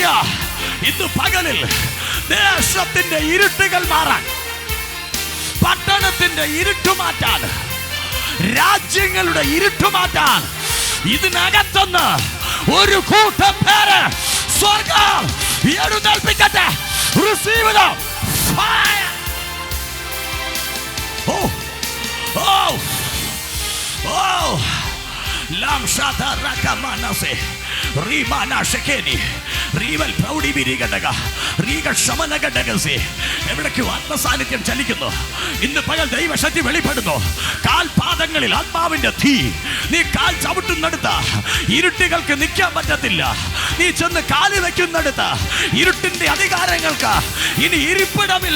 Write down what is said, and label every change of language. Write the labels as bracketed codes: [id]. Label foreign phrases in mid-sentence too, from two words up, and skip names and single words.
[ml] ഇന്ന് പകലിൽ ദേശത്തിന്റെ ഇരുട്ടുകൾ മാറാൻ, പട്ടണത്തിന്റെ ഇരുട്ടുമാറ്റാൻ, രാജ്യങ്ങളുടെ ഇരുട്ടുമാറ്റാൻ ഇതിനകത്തുനിന്ന് ഒരു കൂട്ടം പേര് സ്വർഗം എഴുന്നേൽപ്പിക്കട്ടെ. [en] Receive it. Fire. Oh oh oh, lam shata rakamanase rimana shekeni rival proudi birigadaga riga shamanagadaga. [ml] എവിടേക്ക് ആത്മസാന്നിധ്യം ചലിക്കുന്നു. ഇന്ന് പകൽ ദൈവശക്തി വെളിപ്പെടുന്നു. കാൽപാദങ്ങളിൽ ആത്മാവിന്റെ തീ. നീ കാൽ ചവിട്ടുന്നിടത്ത് ഇരുട്ടുകൾക്ക് നിൽക്കാൻ പറ്റത്തില്ല. നീ ചെന്ന് കാല് വെക്കുന്നിടത്ത് ഇരുട്ടിന്റെ അധികാരങ്ങൾക്ക് ഇനി ഇരിപ്പിടമില്ല.